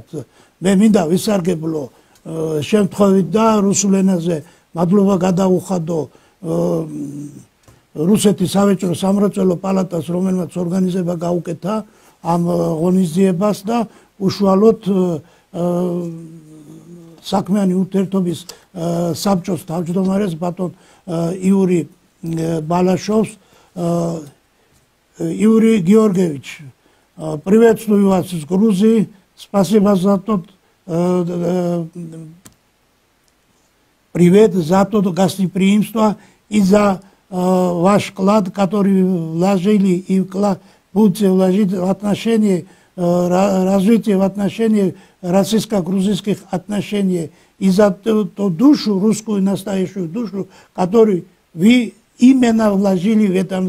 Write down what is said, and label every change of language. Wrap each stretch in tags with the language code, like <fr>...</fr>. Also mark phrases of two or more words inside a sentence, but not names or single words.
<ka>მე მინდა ვისარგებლო შემთხვევით და რუსულ ენაზე მადლობა გადაუხადო რუსეთის სავაჭრო სამრეწველო პალატას, რომელმაც ორგანიზება გაუკეთა ამ ღონისძიებას და უშუალოდ საქმიანი ურთიერთობის საბჭოს თავმჯდომარეს ბატონ იური ბალაშოვს.</ka> <ru>Юрий Георгиевич, приветствую вас из Грузии. Спасибо за тот привет, за то гостеприимство и за ваш вклад, который вложили и будете вложить в отношении развития, в отношении российско-грузинских отношений, и за ту душу, русскую настоящую душу, которую вы именно вложили в этом деле.</ru>